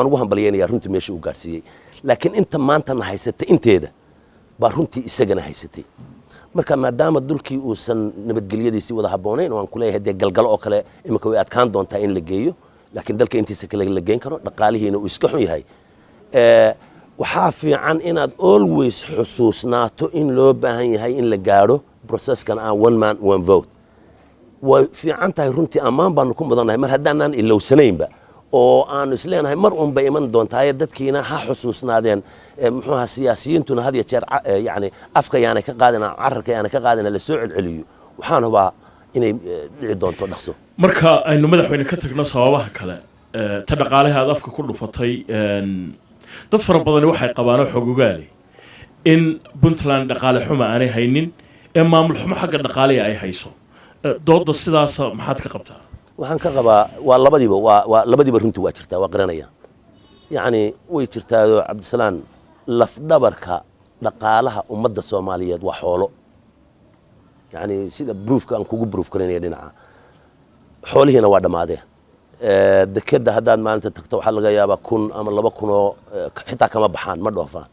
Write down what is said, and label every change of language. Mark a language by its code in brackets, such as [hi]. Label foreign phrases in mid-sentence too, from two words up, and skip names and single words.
[so] ugu hambalyeynaya runtii meesha uu gaarsiiyay laakiin inta maanta na haysata inteeda baa runtii isagana haysatay marka maadaama dulkii uusan nabadgelyadiisii wada haboonayn oo aan ku leeyahay dee galgalo oo kale imika way adkaan doontaa in la geeyo laakiin dalka intiisa kale la geyn karo dhaqaalihiina uu iska xun yahay waxaa fiican inaad always xusuusnaato in loo baahan yahay in la gaadho processkan [en] one man one vote [so] way fiican tahay runtii ammaan baanu ku mudanahay mar haddaanaan ilowsanaynba oo aanu isleenahay mar unba iman doontaa dadkiina ha xusuusnaadeen muxuu ahaa siyaasiyiintuna had iyo jeer yani afka yaana ka qaadina cararka yaana ka qaadina la soo celceliyo waxaan hubaa inay dhici doonto dhaqso marka aynu madaxweyne ka tagno sababaha kale ta dhaqaalaha aad afka ku dhufatay dad fara badan waxay qabaan xogogaali in Puntland dhaqaale xumo aanay haynin ee maamul xumo xagga dhaqaalaha ay hayso dooda sidaas maxaad ka qabtaa waxaan ka qabaa waa labadiiba runtii waa jirtaa waa qiranaya يعني ويجرتاado cabdisalaan lafdhabarka dhaqaalaha ummadda Soomaaliyeed waa xoolo يعني sida proofka aan kugu proof karinay dhinaca xoolihiina waa dhamaadeen dekada hadaan maalinta tagto waxa laga yaabaa 1,000 ama 2,000 oo xitaa kama baxaan ma dhoofaan